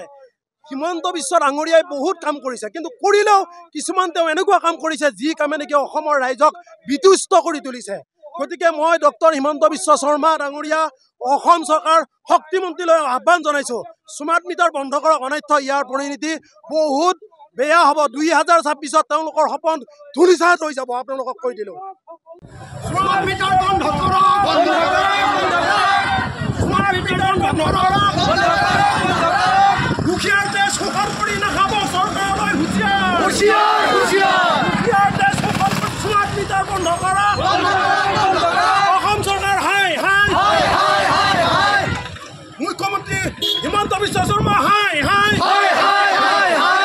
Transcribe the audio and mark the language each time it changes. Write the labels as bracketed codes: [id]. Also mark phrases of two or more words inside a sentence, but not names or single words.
[as] হিমন্ত বিশ্ব ডাঙৰীয়াই বহুত কাম কৰিছে, কিন্তু কৰিলেও কিছুমান তেওঁ এনেকুৱা কাম কৰিছে যি কামে নেকি অসমৰ ৰাইজক বিতুষ্ট কৰি তুলিছে। গতিকে মই ডক্টৰ হিমন্ত বিশ্ব শৰ্মা ডাঙৰীয়া অসম চৰকাৰ শক্তিমন্ত্ৰীলৈ আহ্বান জনাইছোঁ, স্মাৰ্ট মিটাৰ বন্ধ কৰক, অন্যথা ইয়াৰ পৰিণতি বহুত বেয়া হ'ব। 2026 তেওঁলোকৰ সপোন ধূলিসাৎ হৈ যাব। আপোনালোকক কৈ দিলোঁ, স্মার্ট মিটার বন্ধ করো, বন্ধ করো, বন্ধ করো। স্মার্ট মিটার বন্ধ করো, বন্ধ করো, বন্ধ করো। দুখিয়ার দেশ শোষণ কৰি নাখাব চৰকাৰলৈ হুঁচিয়াৰ, হুঁচিয়াৰ, হুঁচিয়াৰ। দুখিয়াৰ দেশ শোষণ স্মার্ট মিটার বন্ধ করো, বন্ধ করো, বন্ধ করো। অসম চৰকাৰ হাই হাই হাই হাই হাই হাই। মুখ্যমন্ত্ৰী হিমন্ত বিশ্ব শৰ্মা হাই হাই হাই হাই হাই হাই।